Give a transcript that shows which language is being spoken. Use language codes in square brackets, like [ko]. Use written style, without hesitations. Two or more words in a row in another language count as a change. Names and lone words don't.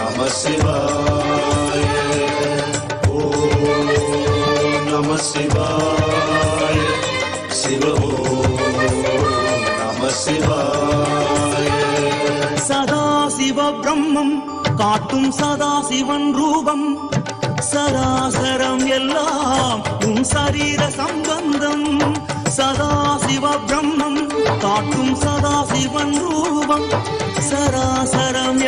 [sa] शिवाय। ॐ नमः शिवाय. शिव ॐ नमः शिवाय. [ta] சதா சிவ பிரம்மம் காட்டும் சதா சிவன் ரூபம் சராசரம் எல்லாம் உன் சரீர சம்பந்தம் சதா சிவ பிரம்மம் காட்டும் சதா சிவன் ரூபம் சராசரம்